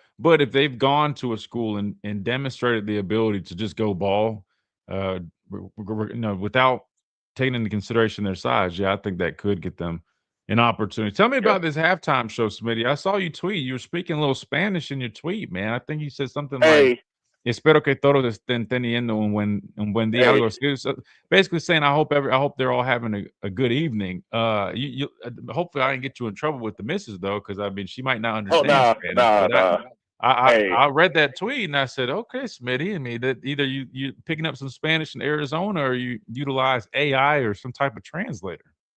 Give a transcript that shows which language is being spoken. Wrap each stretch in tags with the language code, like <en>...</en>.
<en>But if they've gone to a school and demonstrated the ability to just go ball, without taking into consideration their size, yeah, I think that could get them an opportunity. Tell me yeah. about this halftime show, Smitty. I saw you tweet. You were speaking a little Spanish in your tweet, man. I think you said something like, Hey,</en> <es>espero que todos estén teniendo un buen día, algo así.</es> <en>So basically saying, I hope they're all having a good evening. Hopefully I didn't get you in trouble with the missus though, because I mean she might not oh understand no, Spanish. no, But no. Hey, I read that tweet and I said, okay, Smitty. I mean that either you picking up some Spanish in Arizona or you utilize AI or some type of translator.</en>